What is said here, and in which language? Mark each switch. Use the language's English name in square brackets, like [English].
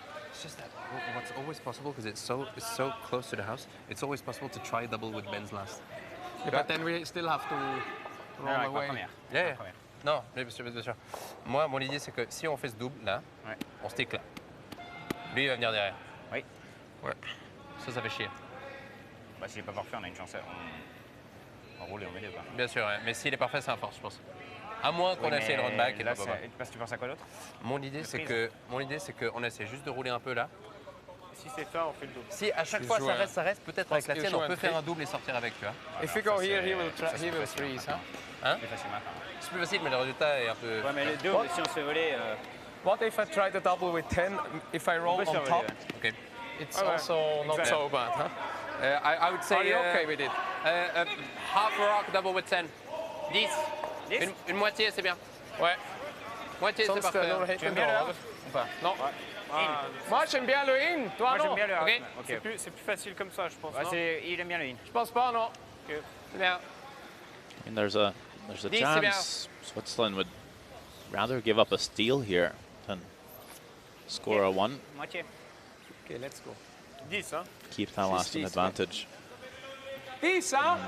[English] It's just that what's always possible, because it's so close to the house, it's always possible to try double with Ben's last. Yeah, but then we still have to roll away. Yeah, yeah. [French] Non, mais bien sûr. Moi, mon idée, c'est que si on fait ce double, là, on stick là. Lui, il va venir derrière. Oui. Ouais. Ça fait chier. Bah, s'il n'est pas parfait, on a une chance. On roule et on met deux, quoi. Bien sûr, ouais. Mais s'il est parfait, c'est un force, je pense. À moins qu'on essaie le run back et là, pas. parce que tu penses à quoi d'autre? Mon idée, c'est qu'on essaie juste de rouler un peu là. Si c'est fin, on fait le double. Si à chaque fois ça reste, peut-être avec la tienne, on peut faire un double et sortir avec, tu vois. [English] If we go here, he will freeze, hein? [French] C'est plus facile, mais le résultat est un peu... Ouais, mais le double, si on se fait voler... [English] What if I try the double with 10, if I roll on top? Okay. It's also not so bad, huh? I would say... Are you okay with it? Half rock double with 10. 10. [French] Une moitié, c'est bien. Ouais. Moitié, c'est parfait. Tu aimes bien le out ou pas? Non. Moi, j'aime bien le in. Toi, moi, non? j'aime bien le out. Okay. C'est plus facile comme ça, je pense. Ouais, il aime bien le in. Je pense pas, non. Okay. C'est bien. [English] And there's a chance Switzerland would rather give up a steal here than score a one. [French] Moitié. [English] Okay, let's go. [French] 10, hein? [English] Keep that lasting advantage. [French] 10, hein?